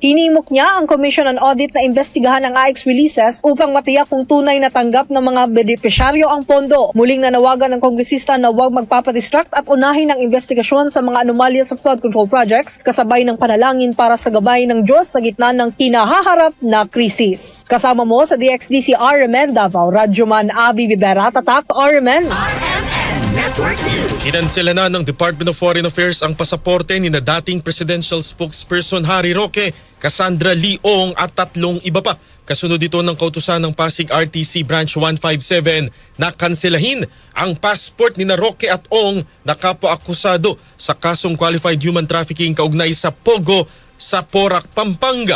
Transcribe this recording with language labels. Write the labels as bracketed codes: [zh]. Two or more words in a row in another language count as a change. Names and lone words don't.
[tl] Hinimok niya ang Commission on Audit na imbestigahan ang [en] AIX releases [tl] upang matiyak kung tunay na tanggap ng mga benepisyaryo ang pondo. Muling nanawagan ng kongresista na huwag magpapadistract at unahin ang investigasyon sa mga anomalya sa [en] flood control projects [tl] kasabay ng panalangin para sa gabay ng Diyos sa gitna ng kinahaharap na krisis. Kasama mo sa DXDC RMN Davao, Rajuman Abi Bibera, Tatak, RMN. Kinansela na ng Department of Foreign Affairs ang pasaporte ni na dating [en] presidential spokesperson [tl] Harry Roque Cassandra Leong at 3 iba pa. Kasunod ito ng kautusan ng Pasig RTC Branch 157 na kanselahin ang passport ni Roque at Ong na kapwa-akusado sa kasong [en] qualified human trafficking [tl] kaugnay sa Pogo sa Porac, Pampanga.